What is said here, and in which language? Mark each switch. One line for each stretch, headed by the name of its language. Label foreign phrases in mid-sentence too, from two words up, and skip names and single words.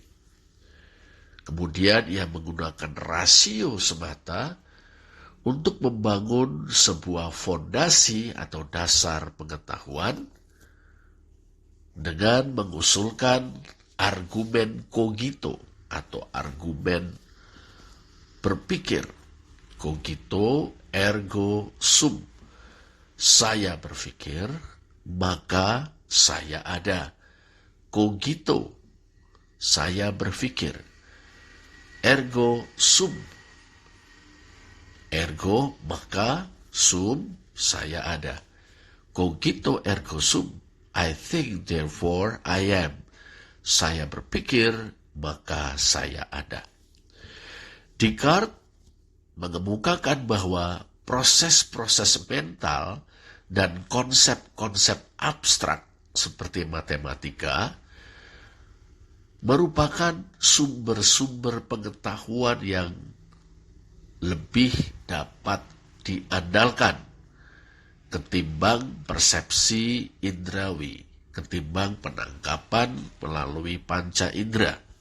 Indonesian: Kemudian ia menggunakan rasio semata untuk membangun sebuah fondasi atau dasar pengetahuan dengan mengusulkan argumen cogito atau argumen berpikir.
Latin: Cogito ergo sum.
Indonesian: Saya berpikir, maka saya ada. Cogito, saya berpikir.
Latin: Ergo sum. Ergo,
Indonesian: maka,
Latin: sum,
Indonesian: saya ada.
Latin: Cogito ergo sum.
English: I think, therefore I am.
Indonesian: Saya berpikir, maka saya ada. Descartes mengemukakan bahwa proses-proses mental dan konsep-konsep abstrak seperti matematika merupakan sumber-sumber pengetahuan yang lebih dapat diandalkan ketimbang persepsi indrawi, ketimbang penangkapan melalui panca indera.